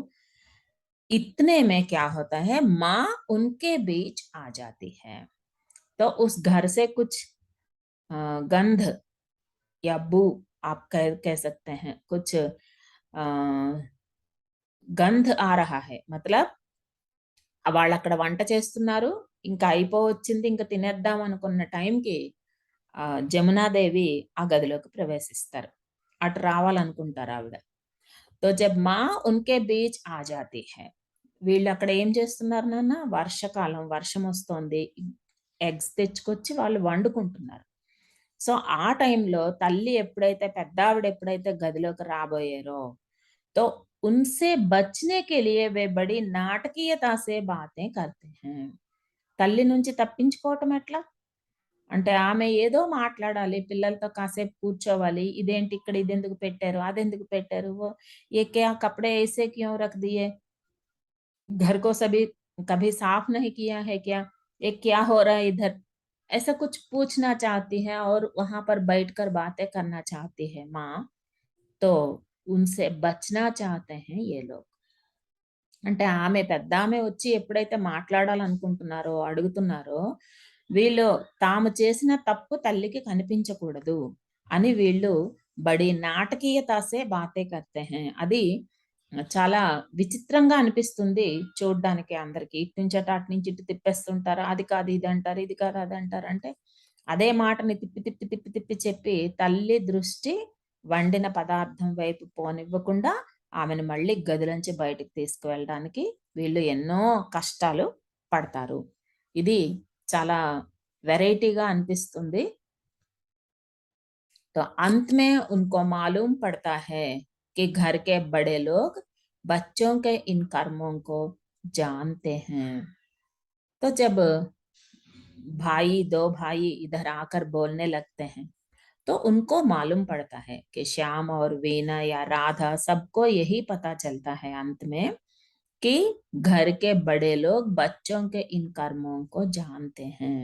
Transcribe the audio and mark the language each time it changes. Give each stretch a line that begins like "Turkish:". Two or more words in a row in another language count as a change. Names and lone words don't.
Hindi: इतने में क्या होता है, माँ उनके बीच आ जाती है. तो उस घर से कुछ गंध या बू, आप कह सकते हैं, कुछ गंध आ रहा है.
Telugu: మతలబ్ వాళ్ళక్కడ వంట చేస్తున్నారు. ఇంకా అయిపోవచ్చింది. ఇంక తినేద్దాం అనుకున్న టైంకి జమునాదేవి ఆ గదిలోకి ప్రవేశిస్తారు. అటు రావాలనుకుంటారు ఆవిడ.
Hindi: तो जब माँ उनके बीच आ जाती है.
Telugu: వీళ్ళక్కడ ఏం చేస్తున్నారు నాన్న, వర్షకాలం, వర్షమొస్తోంది. ఎగ్స్ తెచ్చుకొచ్చి వాళ్ళు వండుకుంటున్నారు. సో, ఆ టైంలో తల్లి ఎప్పుడైతే, పెద్దావిడ ఎప్పుడైతే గదిలోకి రాబోయారో,
Hindi: तो उनसे बचने के लिए वे बड़ी నాటకీయత से बातें करते हैं.
Telugu: తల్లి నుంచి తప్పించుకోవటం ఎట్లా? అంటే ఆమె ఏదో మాట్లాడాలి, పిల్లలతో కాసేపు కూర్చోవాలి. ఇదేంటి ఇక్కడ ఇదెందుకు పెట్టారు? అదెందుకు పెట్టారు?
Hindi: वो ये क्या कपड़े ऐसे क्यों रख दिए? घर को सभी कभी साफ नहीं किया है क्या? ये क्या हो रहा है इधर? ऐसा कुछ पूछना चाहती है और वहाँ पर बैठकर बातें करना चाहती है माँ, तो उनसे बचना चाहते हैं ये लोग.
Telugu: అంటే ఆమె పెద్దామె వచ్చి ఎప్పుడైతే మాట్లాడాలనుకుంటున్నారో, అడుగుతున్నారో, వీళ్ళు తాము చేసిన తప్పు తల్లికి కనిపించకూడదు అని వీళ్ళు
Hindi: बड़ी नाटकीयता से बातें करते है.
Telugu: అది చాలా విచిత్రంగా అనిపిస్తుంది చూడ్డానికి అందరికి. ఇటు నుంచి అటు, అటు నుంచి ఇటు తిప్పేస్తుంటారు. అది కాదు ఇది అంటారు, ఇది కాదు అది అంటారు. అంటే అదే మాటని తిప్పి, తిప్పి, తిప్పి, తిప్పి చెప్పి తల్లి దృష్టి వండిన పదార్థం వైపు పోనివ్వకుండా ఆమెను మళ్ళీ గదిలోంచి బయటికి తీసుకువెళ్ళడానికి వీళ్ళు ఎన్నో కష్టాలు పడతారు. ఇది చాలా వెరైటీగా అనిపిస్తుంది.
Hindi: तो अंत में उनको मालूम पड़ता है कि घर के बड़े लोग बच्चों के इन कर्मों को जानते हैं. तो जब भाई, 2 भाई इधर आकर बोलने लगते हैं, तो उनको मालूम पड़ता है कि श्याम और वीना या राधा सबको यही पता चलता है अंत में कि घर के बड़े लोग बच्चों के इन कर्मों को जानते हैं.